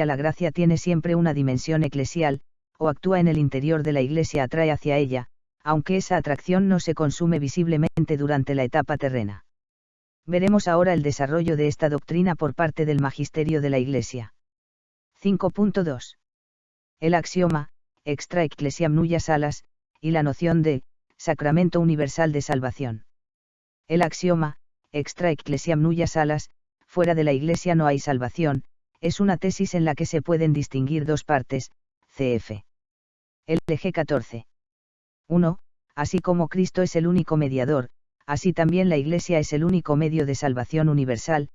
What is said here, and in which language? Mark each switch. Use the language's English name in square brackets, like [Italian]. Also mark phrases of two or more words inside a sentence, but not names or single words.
[Spanish] La gracia tiene siempre una dimensión eclesial, o actúa en el interior de la Iglesia, atrae hacia ella, aunque esa atracción no se consume visiblemente durante la etapa terrena. Veremos ahora el desarrollo de esta doctrina por parte del magisterio de la Iglesia. 5.2. El axioma, [Latin] extra ecclesiam nulla salas, [Spanish] y la noción de sacramento universal de salvación. El axioma, [Latin] extra ecclesiam nulla salas, [Spanish] fuera de la Iglesia no hay salvación, es una tesis en la que se pueden distinguir dos partes. Cf. LG 14. 1. Así como Cristo es el único mediador, así también la Iglesia es el único medio de salvación universal.